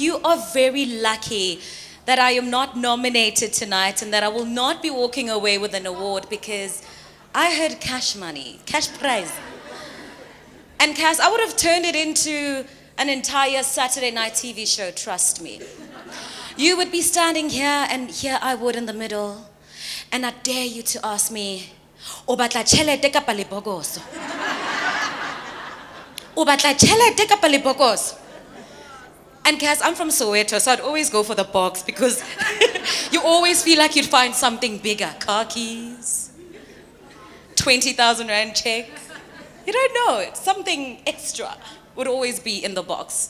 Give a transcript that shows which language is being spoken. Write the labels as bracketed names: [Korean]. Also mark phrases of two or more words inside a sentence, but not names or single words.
[English] You are very lucky that I am not nominated tonight and that I will not be walking away with an award, because I heard cash money, cash prize. And Cass, I would have turned it into an entire Saturday night TV show, trust me. You would be standing here and here I would in the middle, and I dare you to ask me, [Southern Sotho] "O batla tjhelete kapa lebokoso?" [English] And Cass, I'm from Soweto, so I'd always go for the box because you always feel like you'd find something bigger. Car keys, 20,000 Rand check. You don't know, something extra would always be in the box.